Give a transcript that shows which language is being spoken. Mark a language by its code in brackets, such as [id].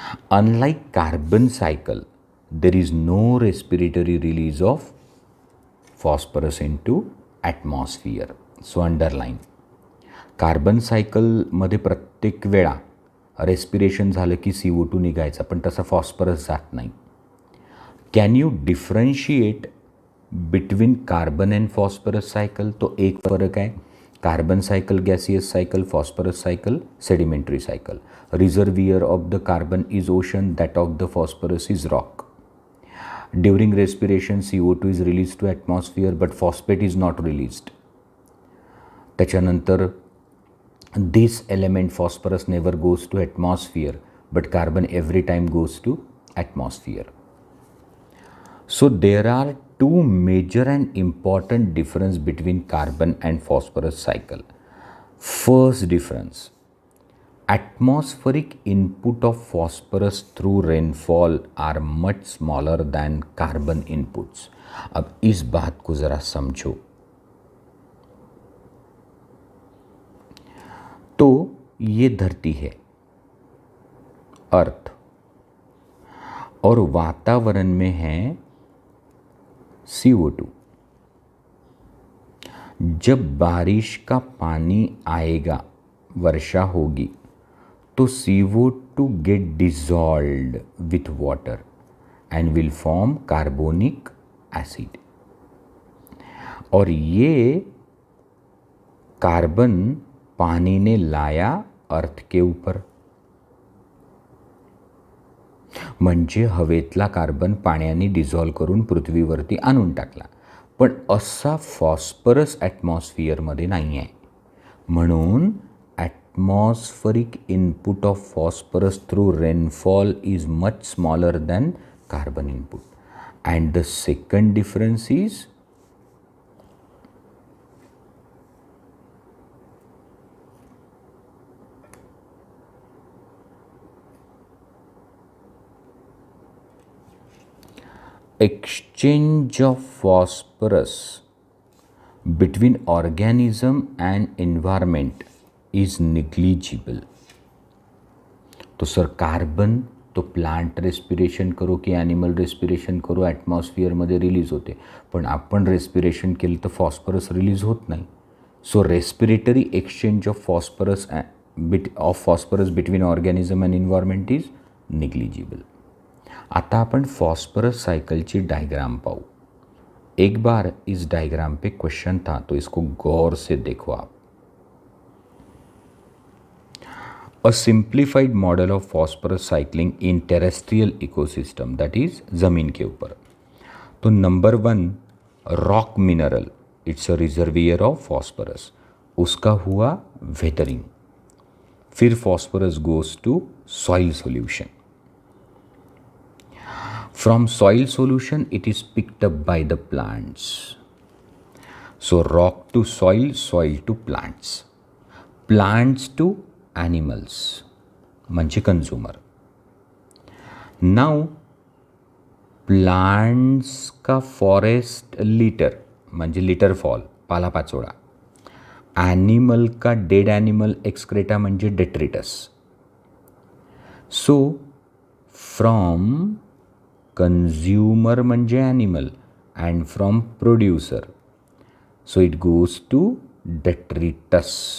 [en] Unlike carbon cycle, there is no respiratory release of phosphorus into atmosphere. So underline. [mr] Carbon सायकलमध्ये प्रत्येक वेळा respiration झालं की CO2 निघायचा, पण तसा फॉस्फरस जात नाही. [en] Can you differentiate between carbon and phosphorus cycle? [hi] तो एक फर्क है, carbon cycle gaseous cycle, phosphorus cycle sedimentary cycle. [en] Reservoir of the carbon is ocean, that of the phosphorus is rock. During respiration CO2 is released to atmosphere but phosphate is not released. [mr] त्याच्यानंतर [en] this element phosphorus never goes to atmosphere but carbon every time goes to atmosphere. So there are two major and important difference between carbon and phosphorus cycle. First difference, atmospheric input of phosphorus through rainfall are much smaller than carbon inputs. [hi] अब इस बात को ज़रा समझो. तो ये धरती है, अर्थ, और वातावरण में है CO2. जब बारिश का पानी आएगा, वर्षा होगी, तो [en] CO2 get dissolved with water and will form carbonic acid. [hi] और ये कार्बन पानी ने लाया अर्थ के ऊपर, [mr] म्हणजे हवेतला कार्बन पाण्याने डिझॉल्व करून पृथ्वीवरती आणून टाकला. पण असा फॉस्फरस ॲटमॉस्फिअरमध्ये नाही आहे. म्हणून [en] atmospheric input of phosphorus through rainfall is much smaller than carbon input. And the second difference is exchange of phosphorus between organism and environment is negligible. [hi] तो सर कार्बन तो प्लांट रेस्पिरेशन करो [mr] की animal respiration करो ॲटमॉस्फिअरमध्ये release होते, पण आपण respiration केलं तर फॉस्फरस रिलीज होत नाही. [en] So respiratory exchange of phosphorus between organism and environment is negligible. [mr] आता आपण फॉस्फरस साइकिलची डायग्राम पाहू. [hi] एक बार इस डायग्राम पे क्वेश्चन था, तो इसको गौर से देखो आप. [en] A simplified model of phosphorus cycling in terrestrial ecosystem, that is [hi] ज़मीन के ऊपर. [en] तो number 1, rock mineral, it's a reservoir of phosphorus. उसका हुआ वेदरिंग, फिर phosphorus goes to soil solution. From soil solution it is picked up by the plants. So rock to soil, soil to plants, plants to animals [mr] म्हणजे consumer. [en] now plants का forest litter [mr] म्हणजे litre fall, पालापाचोळा. [en] animal का dead animal excreta [mr] म्हणजे detritus. [en] so from consumer [mr] म्हणजे animal [en] And from producer, so it goes to detritus.